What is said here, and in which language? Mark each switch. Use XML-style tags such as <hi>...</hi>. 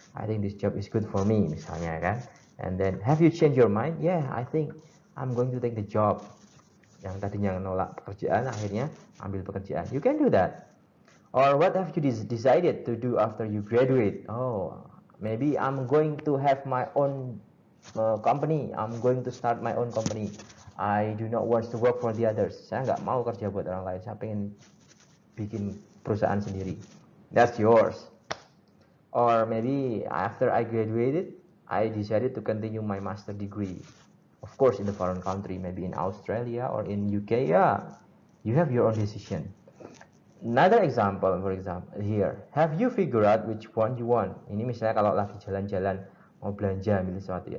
<en>I think this job is good for me</en> <id>misalnya kan.</id> <en>And then have you changed your mind? Yeah, I think I'm going to take the job.</en> <id>Yang tadinya nolak pekerjaan akhirnya ambil pekerjaan.</id> <en>You can do that. Or what have you decided to do after you graduate? Oh, maybe I'm going to have my own company. I'm going to start my own company. I do not want to work for the others.</en> <id>Saya nggak mau kerja buat orang lain. Saya pengen bikin perusahaan sendiri.</id> <en>That's yours.</en> <id>Or maybe after I graduated, I decided to continue my master degree. Of course, in the foreign country, maybe in Australia or in UK.</id> <en>Yeah, you have your own decision. Another example, for example, here. Have you figured out which one you want?</en> <id>Ini misalnya kalau lagi jalan-jalan mau belanja milih sesuatu ya.</id>